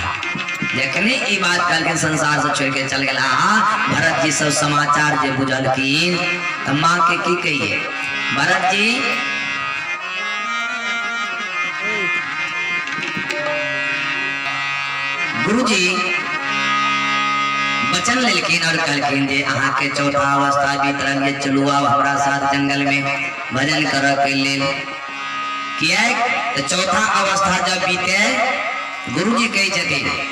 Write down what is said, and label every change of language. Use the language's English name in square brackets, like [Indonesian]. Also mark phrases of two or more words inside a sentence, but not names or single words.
[Maithili] जखने ई बात कल के संसार से छोड़ के चल गला, भरत जी सब समाचार जे बुझलखिन, त मां के की कहिए, भरत जी गुरुजी वचन लेलखिन और कहलखिन जे अहाँ के चौथा अवस्था बीत रहल, चलू आब हमरा साथ जंगल में भजन करऽ के लेल। किया तो चौथा अवस्था जब बीते, गुरुजी कहे छथिन,